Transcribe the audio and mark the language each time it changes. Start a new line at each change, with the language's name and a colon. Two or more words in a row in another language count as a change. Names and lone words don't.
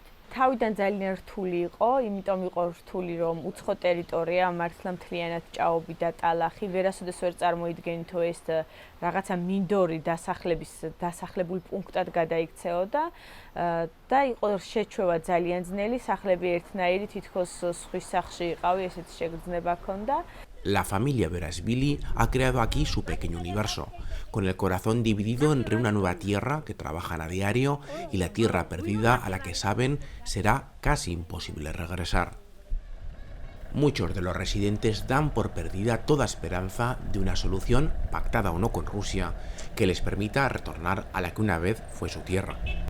Georgian: თავიდან ძალიან რთული იყო, იმიტომ იყო რთული, რომ უცხო ტერიტორია, მართლა მთლიანად ჭაობი და ტალახი, ვერასოდეს ვერ წარმოიდგენითო ეს რაღაცა მინდორი დასახლებულ პუნქტად გადაიქცეოდა და იყო შეჩვევა ძალიან ძნელი, სახლები ერთნაირი, თითქოს სხვის სახლში იყავი, ესეთი შეგრძნება ჰქონდა.
Spanish: La familia Berashvili ha creado aquí su pequeño universo, con el corazón dividido entre una nueva tierra que trabajan a diario y la tierra perdida a la que saben será casi imposible regresar. Muchos de los residentes dan por perdida toda esperanza de una solución, pactada o no con Rusia, que les permita retornar a la que una vez fue su tierra.